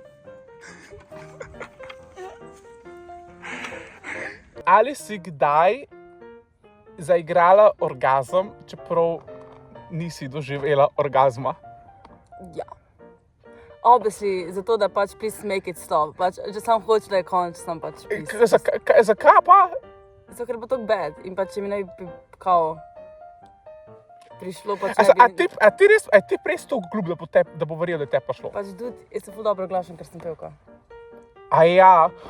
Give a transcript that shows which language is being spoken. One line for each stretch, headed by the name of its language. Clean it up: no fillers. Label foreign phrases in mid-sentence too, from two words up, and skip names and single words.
Slovenian: Ali si kdaj zaigrala orgazem, čeprav nisi doživela orgazma? Ja. Obviously, zato da pač
English: please make it stop.
Slovenian: Pač, če sam hoče, da je konč, sam pač please. Zakaj pa? Zato, ker bo
English: to bad
Slovenian: in pač, če mi ne bi kao prišlo, pač A ti res toliko glup, da bo verjel, da je te pa šlo? Pač, dude, jaz sem ful dobro oglašen, ker sem pevka. A ja.